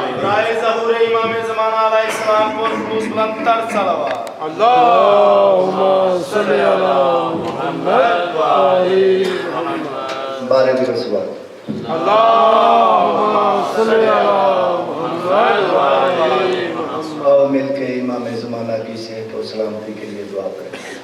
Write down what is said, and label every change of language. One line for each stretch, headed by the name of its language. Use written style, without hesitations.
Urdu: برائے ظہور امام زمانہ علیہ السلام کو خلوص بلند تر صلوات.
Arabic: اللهم صل على محمد وآل محمد.
Urdu: بارے بھی رسول.
Arabic: اللهم صل على محمد وآل محمد.
Urdu: اور مل کے امام زمانہ کی صحت و سلامتی کے لیے دعا کریں.